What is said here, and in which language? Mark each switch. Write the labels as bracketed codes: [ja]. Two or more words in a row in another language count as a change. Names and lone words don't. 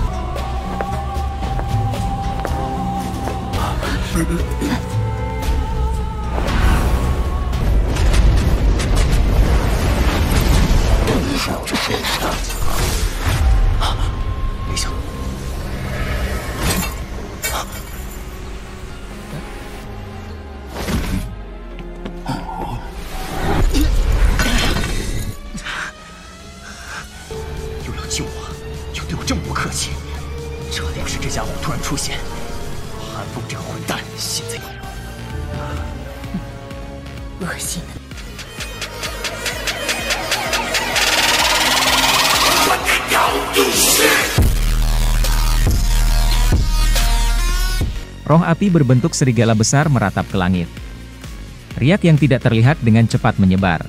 [zh] 没想，又要救我，又对我这么不客气，这要是这家伙突然出现，韩风这个混蛋现在恶心的。 [id] Roh api berbentuk serigala besar meratap ke langit. Riak yang tidak terlihat dengan cepat menyebar.